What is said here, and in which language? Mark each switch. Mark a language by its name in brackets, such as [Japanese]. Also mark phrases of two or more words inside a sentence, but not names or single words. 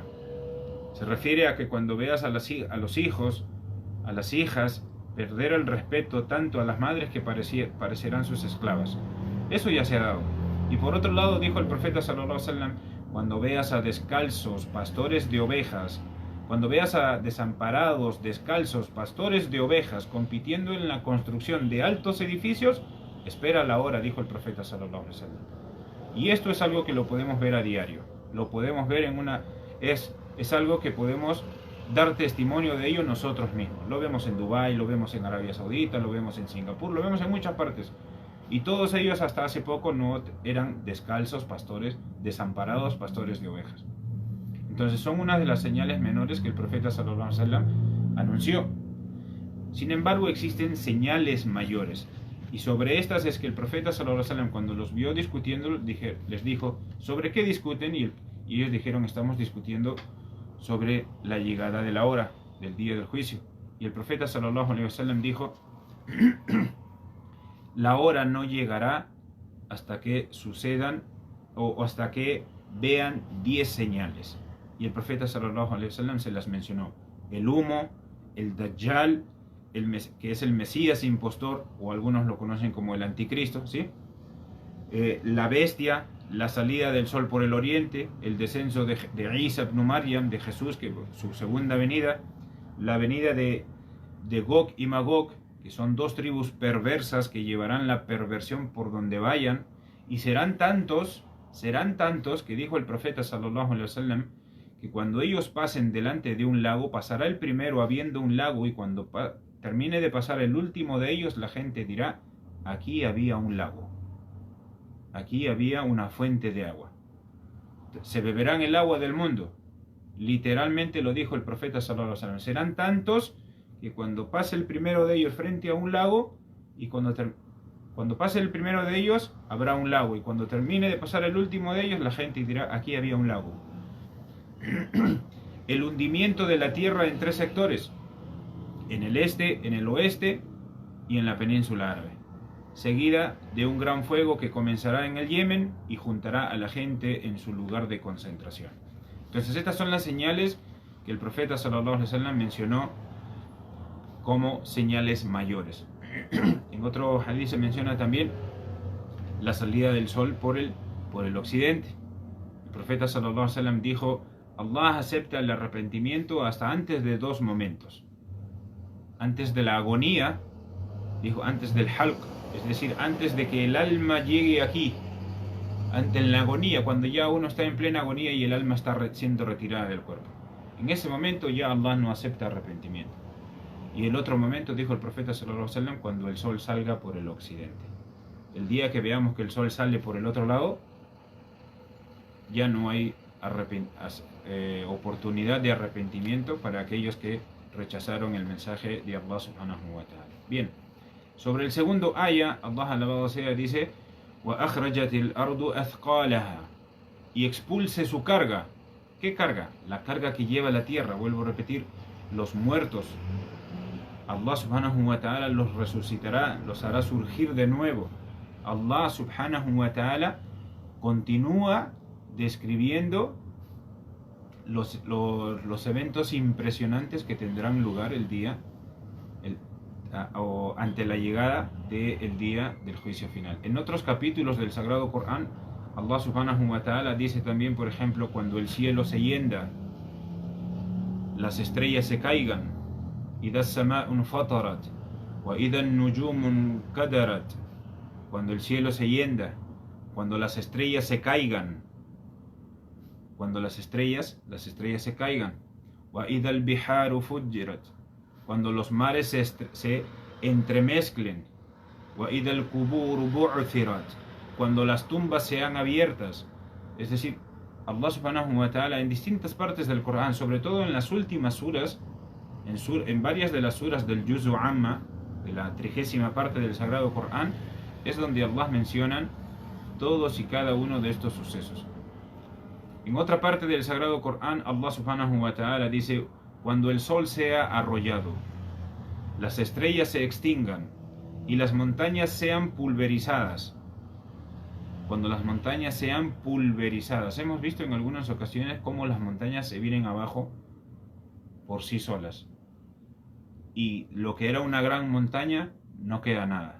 [Spanish] Se refiere a que cuando veas a los hijos, a las hijas, perder el respeto tanto a las madres que parecerán sus esclavas. Eso ya se ha dado. Y por otro lado dijo el profeta [Arabic] صلى الله عليه وسلم: [Spanish] cuando veas a descalzos pastores de ovejas, cuando veas a desamparados descalzos pastores de ovejas compitiendo en la construcción de altos edificios, espera la hora, dijo el profeta [Arabic] صلى الله عليه وسلم. [Spanish] Y esto es algo que lo podemos ver a diario. Lo podemos ver es algo que podemos dar testimonio de ello nosotros mismos. Lo vemos en Dubái, lo vemos en Arabia Saudita, lo vemos en Singapur, lo vemos en muchas partes. Y todos ellos hasta hace poco no eran descalzos pastores, desamparados pastores de ovejas. Entonces son una de las señales menores que el profeta [Arabic] صلى الله عليه وسلم [Spanish] anunció. Sin embargo, existen señales mayores. Y sobre estas es que el profeta [Arabic] صلى الله عليه وسلم, [Spanish] cuando los vio discutiendo, les dijo: ¿sobre qué discuten? Y ellos dijeron: estamos discutiendo sobre la llegada de la hora, del día del juicio. Y el profeta [Arabic] صلى الله عليه وسلم [Spanish] dijo: la hora no llegará hasta que sucedan o hasta que vean 10 señales. Y el profeta [Arabic] صلى الله عليه وسلم [Spanish] se las mencionó: el humo, el Dajjal, que es el Mesías impostor, o algunos lo conocen como el anticristo, ¿sí? La bestia, la salida del sol por el oriente, el descenso de Isa ibn Maryam, de Jesús, que su segunda venida, la venida de de Gog y Magog, que son dos tribus perversas que llevarán la perversión por donde vayan, y serán tantos, que dijo el profeta [Arabic] صلى الله عليه وسلم, [Spanish] que cuando ellos pasen delante de un lago, pasará el primero habiendo un lago, y cuando termine de pasar el último de ellos, la gente dirá: aquí había un lago, aquí había una fuente de agua. Se beberán el agua del mundo. Literalmente lo dijo el profeta [Arabic] صلى الله عليه وسلم. [Spanish] Serán tantos que cuando pase el primero de ellos frente a un lago, y cuando pase el primero de ellos habrá un lago, y cuando termine de pasar el último de ellos, la gente dirá: aquí había un lago. El hundimiento de la tierra en tres sectores: en el este, en el oeste y en la península árabe, seguida de un gran fuego que comenzará en el Yemen y juntará a la gente en su lugar de concentración. Entonces estas son las señales que el profeta [Arabic] صلى الله عليه وسلم [Spanish] mencionó como señales mayores. En otro hadith se menciona también la salida del sol por el occidente. El profeta [Arabic] صلى الله عليه وسلم [Spanish] dijo: Allah acepta el arrepentimiento hasta antes de dos momentos: antes de la agonía, dijo, antes del halq, es decir, antes de que el alma llegue aquí, en la agonía, cuando ya uno está en plena agonía y el alma está siendo retirada del cuerpo. En ese momento ya Allah no acepta arrepentimiento. Y el otro momento, dijo el profeta [Arabic] صلى الله عليه وسلم, [Spanish] cuando el sol salga por el occidente. El día que veamos que el sol sale por el otro lado, ya no hay oportunidad de arrepentimiento para aquellos que rechazaron el mensaje de Allah [Arabic] سبحانه وتعالى. [Spanish] Bien, sobre el segundo ayah, Allah alabado sea dice: [Arabic] وَأَخْرَجَتِ الْأَرْضُ أَثْقَالَهَا, [Spanish] y expulse su carga. ¿Qué carga? La carga que lleva la tierra. Vuelvo a repetir: los muertos. Allah [Arabic] سبحانه وتعالى [Spanish] los resucitará, los hará surgir de nuevo. Allah [Arabic] سبحانه وتعالى [Spanish] continúa describiendo los eventos impresionantes que tendrán lugar ante la llegada del día del juicio final. En otros capítulos del Sagrado Corán, Allah [Arabic] سبحانه وتعالى [Spanish] dice también, por ejemplo, cuando el cielo se hienda, las estrellas se caigan: [Arabic] إِذَا السَّمَاءُ انْفَطَرَتْ وَإِذَا النُّجُومُ انْكَدَرَتْ. [Spanish] Cuando el cielo se hienda, cuando las estrellas se caigan, cuando las estrellas se caigan. [Arabic] وَإِذَا الْبِحَارُ فُجِّرَتْ, [Spanish] cuando los mares se entremezclen. [Arabic] وَإِذَا الْقُبُورُ بُعْثِرَتْ, [Spanish] cuando las tumbas sean abiertas. Es decir, Allah [Arabic] سبحانه وتعالى [Spanish] en distintas partes del Corán, sobre todo en las últimas suras, en varias de las suras del Juzu Amma, de la 30ª parte del Sagrado Corán, es donde Allah menciona todos y cada uno de estos sucesos. En otra parte del Sagrado Corán, Allah [Arabic] سبحانه وتعالى [Spanish] dice: cuando el sol sea arrollado, las estrellas se extingan y las montañas sean pulverizadas. Cuando las montañas sean pulverizadas. Hemos visto en algunas ocasiones cómo las montañas se vienen abajo por sí solas, y lo que era una gran montaña no queda nada.